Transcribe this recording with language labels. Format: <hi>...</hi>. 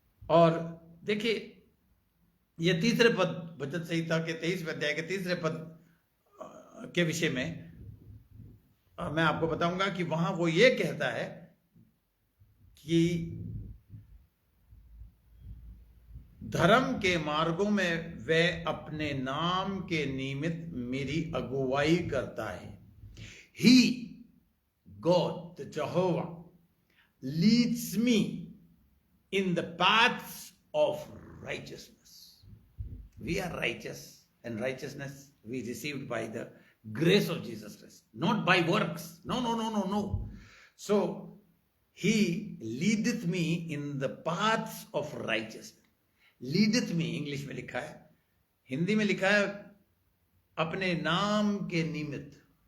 <hi>और देखिए ये तीसरे पद, भजन संहिता के 23वें अध्याय के तीसरे पद के विषय में मैं आपको बताऊंगा कि वहां वो ये कहता है कि धर्म के मार्गों में वे अपने नाम के निमित्त मेरी अगुवाई करता है।</hi> <en>He, God, the Jehovah, leads me in the paths of righteousness. We are righteous, and righteousness we received by the grace of Jesus Christ, not by works. No. So he leadeth me in the paths of righteousness. Leadeth me</en> <hi>English में लिखा है, हिंदी में लिखा है अपने नाम के निमित्त।</hi>